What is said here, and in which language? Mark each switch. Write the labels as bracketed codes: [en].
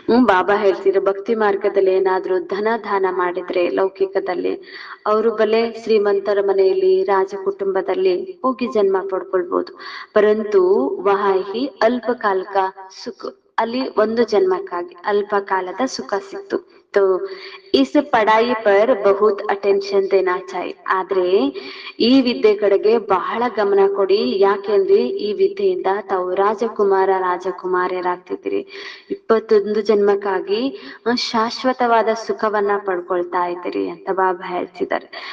[kn] ಬಾಬಾ ಹೇಳ್ತಿದ್ರು ಭಕ್ತಿ ಮಾರ್ಗದಲ್ಲಿ ಏನಾದ್ರೂ ಧನ ದಾನ ಮಾಡಿದ್ರೆ ಲೌಕಿಕದಲ್ಲಿ ಅವರು ಬಲೆ ಶ್ರೀಮಂತರ ಮನೆಯಲ್ಲಿ ರಾಜ ಕುಟುಂಬದಲ್ಲಿ ಹೋಗಿ ಜನ್ಮ ಪಡ್ಕೊಳ್ಬಹುದು. [hi] ಪರಂತು ವಹಾಹಿ [kn] ಅಲ್ಪಕಾಲಿಕ ಸುಖ, ಅಲ್ಲಿ ಒಂದು ಜನ್ಮಕ್ಕಾಗಿ ಅಲ್ಪ ಕಾಲದ ಸುಖ ಸಿಕ್ತು. [hi] तो इस पढ़ाई पर बहुत अटेंशन देना चाहिए. [kn] ಆದ್ರೆ ಈ ವಿದ್ಯೆ ಕಡೆಗೆ ಬಹಳ ಗಮನ ಕೊಡಿ. ಯಾಕೆಂದ್ರೆ ಈ ವಿದ್ಯೆಯಿಂದ ತಾವು ರಾಜಕುಮಾರರಾಗ್ತಿದ್ದೀರಿ. 21 ಜನ್ಮಕ್ಕಾಗಿ ಶಾಶ್ವತವಾದ ಸುಖವನ್ನ ಪಡ್ಕೊಳ್ತಾ ಇದ್ದೀರಿ ಅಂತ ಬಾಬಾ ಹೇಳ್ತಿದ್ದಾರೆ.